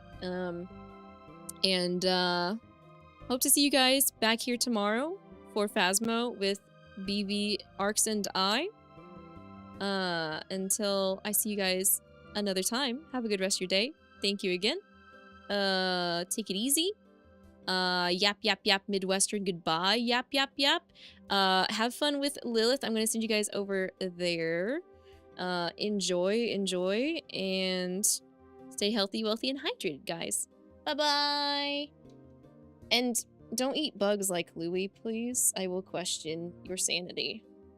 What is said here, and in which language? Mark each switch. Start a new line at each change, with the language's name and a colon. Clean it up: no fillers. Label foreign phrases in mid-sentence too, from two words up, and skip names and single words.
English: Hope to see you guys back here tomorrow for Phasmo with BV, Arcs, and I. Until I see you guys another time, have a good rest of your day. Thank you again. Take it easy. Yap, yap, yap, Midwestern goodbye. Yap, yap, yap. Have fun with Lilith. I'm gonna send you guys over there. Enjoy, and stay healthy, wealthy, and hydrated, guys. Bye-bye! And don't eat bugs like Louie, please. I will question your sanity.